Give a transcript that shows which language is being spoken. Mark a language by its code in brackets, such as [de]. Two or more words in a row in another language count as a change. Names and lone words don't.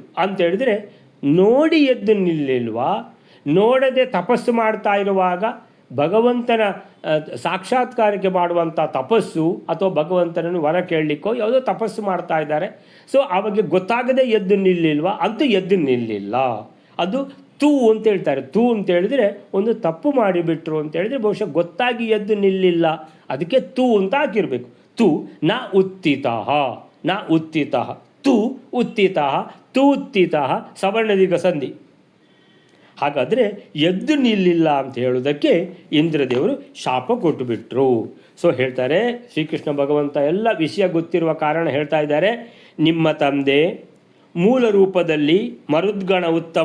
[kn] ಅಂತೇಳಿದರೆ ನೋಡಿ ಎದ್ದು ನಿಲ್ಲಿಲ್ವಾ, ನೋಡದೆ ತಪಸ್ಸು ಮಾಡ್ತಾ ಇರುವಾಗ ಭಗವಂತನ ಸಾಕ್ಷಾತ್ಕಾರಕ್ಕೆ ಮಾಡುವಂಥ ತಪಸ್ಸು ಅಥವಾ ಭಗವಂತನನ್ನು ವರ ಕೇಳಲಿಕ್ಕೋ ಯಾವುದೋ ತಪಸ್ಸು ಮಾಡ್ತಾ ಇದ್ದಾರೆ. ಸೊ ಅವಾಗ ಗೊತ್ತಾಗದೆ ಎದ್ದು ನಿಲ್ಲಿಲ್ವಾ, ಅಂತೂ ಎದ್ದು ನಿಲ್ಲಿಲ್ಲ. ಅದು ತೂ ಅಂತ ಹೇಳ್ತಾರೆ. ತೂ ಅಂತ ಹೇಳಿದರೆ ಒಂದು ತಪ್ಪು ಮಾಡಿಬಿಟ್ರು ಅಂತ ಹೇಳಿದರೆ ಬಹುಶಃ ಗೊತ್ತಾಗಿ ಎದ್ದು ನಿಲ್ಲಿಲ್ಲ, ಅದಕ್ಕೆ ತೂ ಅಂತ ಹಾಕಿರಬೇಕು. [sa] ತು ನ ಉತ್ತಿತಃ, ನ ಉತ್ತಿತಃ, ತು ಉತ್ತಿತಃ, ತು ಉತ್ತಿತಃ ಸವರ್ಣದೀರ್ಘ ಸಂಧಿ. [kn] ಹಾಗಾದರೆ ಎದ್ದು ನಿಲ್ಲಿಲ್ಲ ಅಂತ ಹೇಳೋದಕ್ಕೆ ಇಂದ್ರದೇವರು ಶಾಪ ಕೊಟ್ಟುಬಿಟ್ರು. ಸೊ ಹೇಳ್ತಾರೆ ಶ್ರೀಕೃಷ್ಣ ಭಗವಂತ ಎಲ್ಲ ವಿಷಯ ಗೊತ್ತಿರುವ ಕಾರಣ ಹೇಳ್ತಾ ಇದ್ದಾರೆ, ನಿಮ್ಮ ತಂದೆ ಮೂಲ ರೂಪದಲ್ಲಿ ಮರುದ್ಗಣ ಉತ್ತಮ.